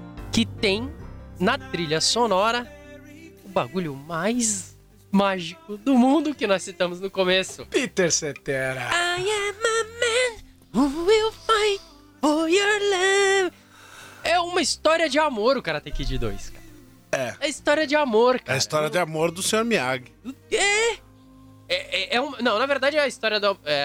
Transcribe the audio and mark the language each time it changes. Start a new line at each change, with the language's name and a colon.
Portuguese: Que tem na trilha sonora o bagulho mais mágico do mundo que nós citamos no começo. Peter Cetera.
English: I am a man who will fight for your love.
Portuguese: É uma história de amor o Karate Kid 2, cara. É. É história de amor, cara. É a história de amor do Sr. Miyagi. O quê? Não, na verdade é a história do...